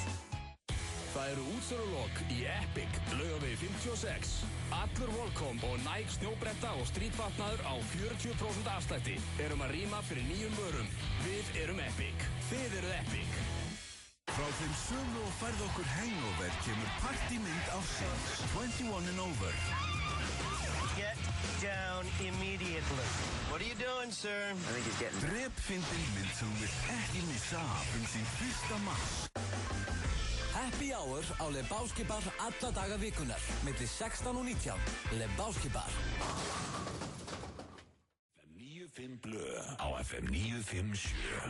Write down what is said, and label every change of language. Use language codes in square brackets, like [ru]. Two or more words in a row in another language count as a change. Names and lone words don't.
[is] Það eru útsölulok í Epic, Laugavegi 56. Allur Volcom og Nike snjóbretta og strítfatnaður á 40% afslætti. Erum að rýma fyrir nýjum vörum. Við erum Epic. Þið eruð Epic. Frá þeim sömu og færð okkur hangover kemur partymynd ársins 21 and over. [en] Get down immediately. What are you doing, sir? I think he's getting... [is] Drepfyndin mynd sem við ekki missa af sín 1. mars. [en] Happy Hour [is] á Lebowski Bar alla daga vikunar, milli 16 og 19. Lebowski Bar. FM 95 blö á FM 957.